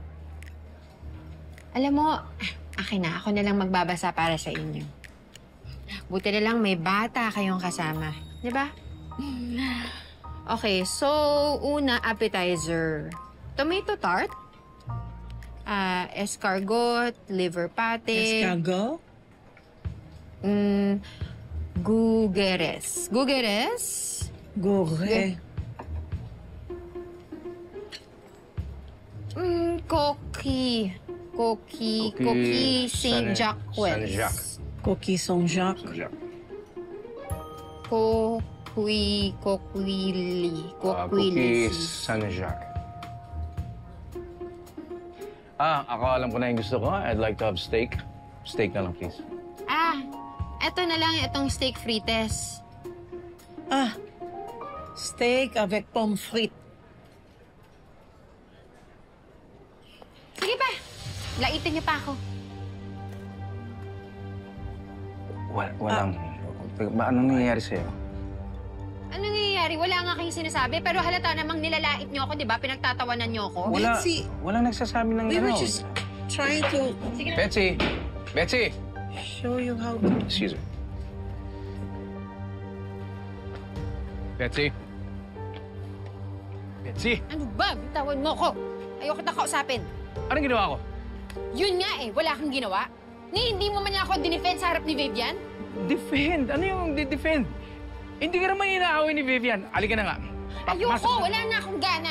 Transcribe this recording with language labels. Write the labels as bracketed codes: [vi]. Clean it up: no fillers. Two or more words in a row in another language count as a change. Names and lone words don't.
[tl] Alam mo, akin na. Ako na lang magbabasa para sa inyo. Buti na lang may bata kayong kasama. Di ba? Okay, so una, appetizer. [en] Tomato tart. Escargot, liver pate. [fr] Escargot? Gugeres. Gugeres? Gore. Coquille. Coquille Saint-Jacques. Saint-Jacques. Cookie Saint-Jacques. Coquille. Cookies Saint-Jacques. [tl] Ako alam ko na yung gusto ko. [en] I'd like to have steak. [tl] Steak na lang, [en] please. [tl] Eto na lang itong [fr] steak frites. Steak avec pommes frites. [tl] Sige pa. Laitin niyo pa ako. Walang... Anong nangyayari sa'yo? Ano nangyayari? Wala nga kayong sinasabi, pero halata namang nilalait niyo ako, di ba? Pinagtatawanan niyo ako. Betsy! Walang nagsasabi ng [en] We were just trying to [tl] Sige na. Betsy! Betsy! [en] show you how to... Excuse me. Betsy? Betsy! [tl] Ano ba? Bitawan mo ko. Ayoko kita kausapin. Anong ginawa ko? Yun nga eh, wala kang ginawa. Ni hindi mo man ako dinefend sa harap ni Vivian. Defend? Ano yung defend? Hindi ka naman inaaway ni Vivian. Halika na nga. Ayoko, wala na akong gana.